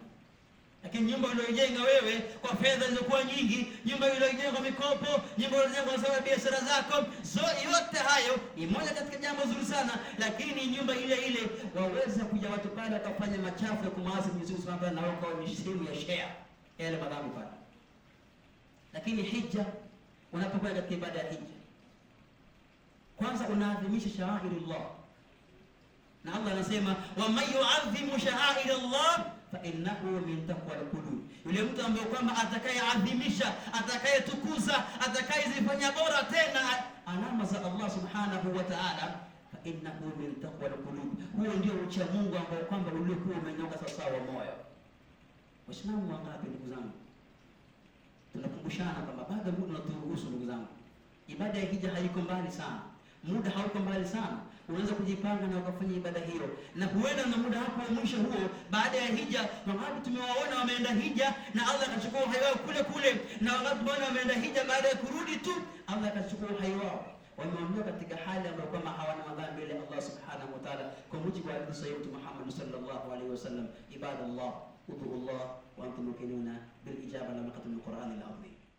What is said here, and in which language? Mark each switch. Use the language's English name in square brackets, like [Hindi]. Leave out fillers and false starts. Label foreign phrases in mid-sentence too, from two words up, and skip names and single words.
[Swahili] Lakini nyumba uliyojenga wewe kwa fedha zilizokuwa nyingi, nyumba uliyojenga kwa mikopo, nyumba uliyojenga kwa sababu ya biashara zako, yote hayo ni moja katika jambo zuri sana, lakini nyumba ile ile waweza kuja watu pale wakafanya machafu ya kumwasi Mwenyezi Mungu [Arabic] سبحانه وتعالى, [Swahili] na wao ni sehemu ya share yale madhambi pale. Lakini hija, unapokuwa katika ibada ya hija, kwanza unaadhimisha sha'airullah, na Allah anasema [Arabic] ومن يعظم شعائر الله فإنها من تقوى القلوب. [Swahili] Yule mtu ambaye kwamba atakayeadhimisha, atakayetukuza, atakayezifanya bora tena alama za Allah [Arabic] سبحانه وتعالى, فإنها من تقوى القلوب, [Swahili] huo ndio ucha Mungu ambao kwamba uliokuwa umenyoka sawa sawa moyo. Waislamu wangapi ndugu zangu, tunakumbushana kwamba baada muda unaturuhusu ndugu zangu, ibada ya hija haiko mbali sana, muda hauko mbali sana. Unaweza kujipanga na ukafanya ibada hiyo, na huenda na muda hapo wa mwisho huo baada ya hija. Wangapi tumewaona wameenda hija na Allah akachukua uhai wao kule kule, na wangapi tumeona wameenda hija baada ya kurudi tu Allah akachukua uhai wao, wameondoka katika hali ambayo kama hawana madhambi mbele Allah [Arabic] سبحانه وتعالى, [Swahili] kwa mujibu wa hadithi sahihi ya Muhammad [Arabic] صلى الله عليه وسلم, عباد الله ادعوا الله وأنتم موقنون بالإجابة لم يقطم القرآن العظيم.